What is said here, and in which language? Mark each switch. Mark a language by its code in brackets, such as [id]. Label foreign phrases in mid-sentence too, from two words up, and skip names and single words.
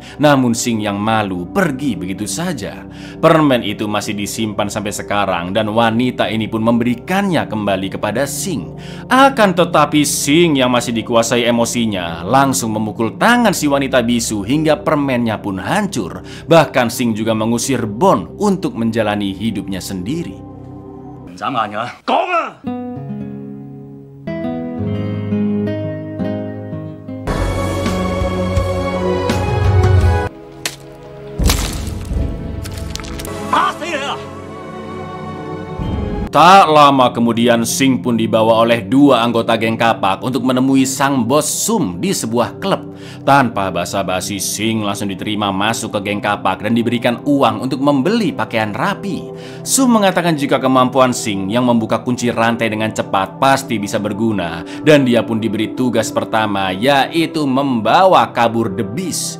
[id] Namun Sing yang malu pergi begitu saja. Permen itu masih disimpan sampai sekarang dan wanita ini pun memberikannya kembali kepada Sing. Akan tetapi Sing yang masih dikuasai emosinya langsung memukul tangan si wanita bisu hingga permennya pun hancur. Bahkan Sing juga mengusir Bon untuk menjalani hidupnya sendiri. [yue] 唔眨眼㗎，講啊！ 打死你啦！ [id] Tak lama kemudian Sing pun dibawa oleh dua anggota geng Kapak untuk menemui sang bos Sum di sebuah klub. Tanpa basa-basi, Sing langsung diterima masuk ke geng Kapak dan diberikan uang untuk membeli pakaian rapi. Sum mengatakan jika kemampuan Sing yang membuka kunci rantai dengan cepat pasti bisa berguna, dan dia pun diberi tugas pertama, yaitu membawa kabur The Beast.